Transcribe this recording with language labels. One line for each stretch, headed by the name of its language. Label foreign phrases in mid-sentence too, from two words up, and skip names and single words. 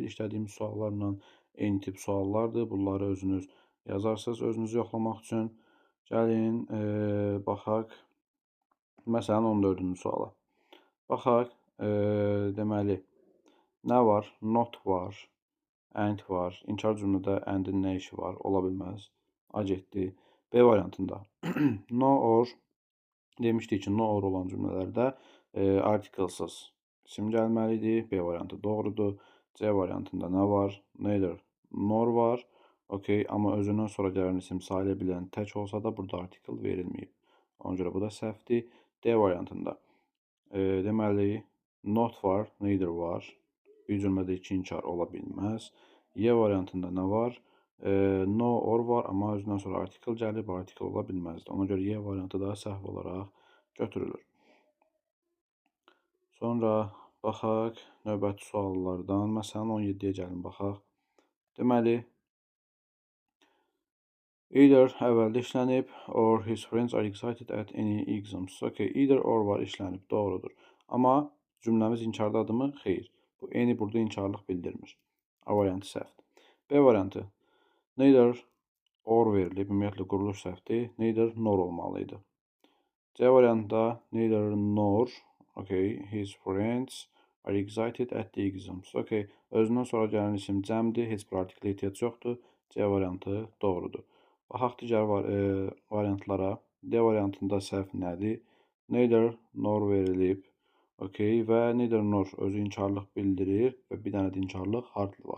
Azerbaijani: İşlədiyimiz suallarla eyni tip suallardır. Bunları özünüz yazarsınız, özünüzü yoxlamaq üçün. Gəlin, baxaq. Məsələn, 14-cü suala. Baxaq, deməli, nə var? Not var, and var. İnkar cümlədə and-in nə işi var? Ola bilməz. A getdi. B variantında
English: no or
Azerbaijani: demişdik ki,
English: no or
Azerbaijani: olan cümlələrdə artikelsiz isim gəlməlidir. B variantı doğrudur. C variantında nə var?
English: Neither nor
Azerbaijani: var. Okay, amma özündən sonra gələn isim sayıla bilən tək olsa da burada artikel verilməyib. Ona görə bu da səhvdir. D variantında deməli not var, neither var. Bir cümlədə iki inkar ola bilməz. Y variantında nə var?
English: No or
Azerbaijani: var, amma özündən sonra artikel gəlib, artikel ola bilməzdi. Ona görə Y variantı da səhv olaraq götürülür. Sonra baxaq növbəti suallardan. Məsələn, 17-yə gəlin baxaq. Deməli, either əvvəldə işlənib,
English: or his friends are excited at any exams.
Azerbaijani: Okay,
English: either or
Azerbaijani: var işlənib, doğrudur. Amma cümləmiz inkardadırmı? Xeyr. Bu any burada inkarlıq bildirmir. A variantı səhvdir. B variantı
English: neither or
Azerbaijani: verilib, ümumiyyətlə quruluş səhvdir.
English: Neither nor
Azerbaijani: olmalıydı. C variantında
English: neither nor, okay, his friends are excited at the exams.
Azerbaijani: Okay, özündən sonra gələn isim cəmdir, heç bir artiklə ehtiyac yoxdur. C variantı doğrudur. Baxaq digər variantlara. D variantında səhv nədir?
English: Neither nor
Azerbaijani: verilib. Okay, və
English: neither nor
Azerbaijani: özü inkarlıq bildirir və bir dənə də inkarlıq hardly var.